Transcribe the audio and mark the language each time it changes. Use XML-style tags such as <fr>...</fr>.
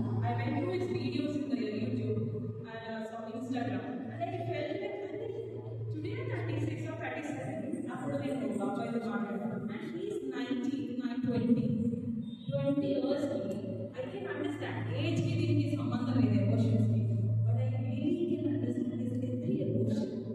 <en>I went through his videos in the YouTube and some Instagram and I felt like today I'm 36 or 37.</en> <te>అప్పుడు నేను బాబాయ్తో మాట్లాడాను</te> <en>and he is 19, I'm 20 years. I can understand</en> <te>age కి దీనికి సంబంధం లేదు, emotions కి.</te> <en>But I really can understand his every emotion.</en>